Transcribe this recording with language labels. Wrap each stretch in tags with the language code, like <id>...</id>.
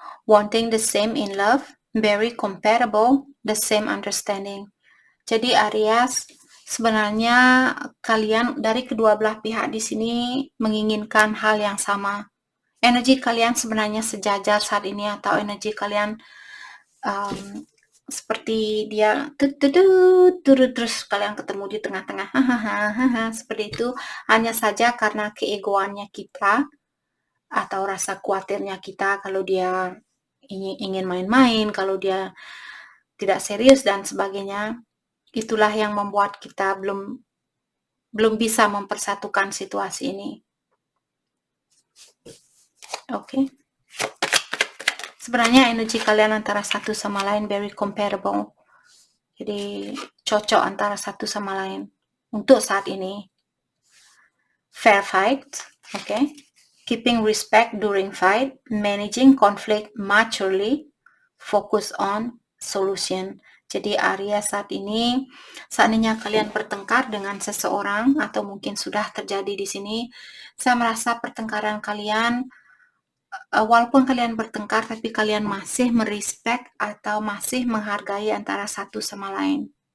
<en>Wanting the same in love, very compatible, the same understanding.</en> <id>Jadi Aries, sebenarnya kalian dari kedua belah pihak di sini menginginkan hal yang sama. Energi kalian sebenarnya sejajar saat ini, atau energi kalian seperti dia terus kalian ketemu di tengah-tengah, seperti itu. Hanya saja karena keegoannya kita atau rasa khawatirnya kita kalau dia ingin main-main, kalau dia tidak serius dan sebagainya, itulah yang membuat kita belum bisa mempersatukan situasi ini. Oke. Sebenarnya energi kalian antara satu sama lain very comparable. Jadi cocok antara satu sama lain untuk saat ini.</id> <en>Fair fight, okay. Keeping respect during fight, managing conflict maturely, focus on solution.</en> <id>Jadi Aries saat ini, seandainya kalian bertengkar dengan seseorang atau mungkin sudah terjadi di sini, saya merasa pertengkaran kalian, walaupun kalian bertengkar, tapi kalian masih merespek atau masih menghargai antara satu sama lain.</id>